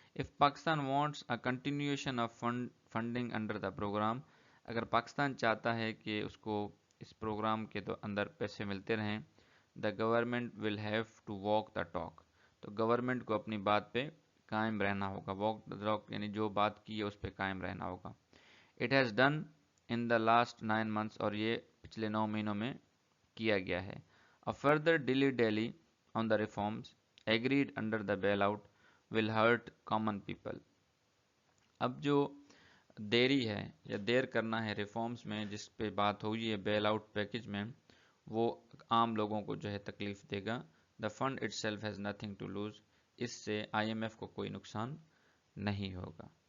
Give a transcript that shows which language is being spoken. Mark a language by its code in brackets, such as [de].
[en] If Pakistan wants a continuation of funding under the program، [ur] اگر پاکستان چاہتا ہے کہ اس کو اس پروگرام کے اندر پیسے ملتے رہیں، [en] the government will have to walk the talk، [ur] تو گورنمنٹ کو اپنی بات پہ قائم رہنا ہوگا. walk the talk یعنی جو بات کی ہے اس پہ قائم رہنا ہوگا. [en] It has done in the last 9 months، [ur] اور یہ پچھلے 9 مہینوں میں کیا گیا ہے. [en] A further dilly-dally on the reforms agreed under the bailout will hurt common people. [ur] اب جو دیری ہے یا دیر کرنا ہے ریفارمز میں جس پہ بات ہوئی ہے بیل آؤٹ پیکج میں، وہ عام لوگوں کو جو ہے تکلیف دے گا. [en] The fund itself has nothing to lose، [ur] اس سے آئی ایم ایف کو کوئی نقصان نہیں ہوگا.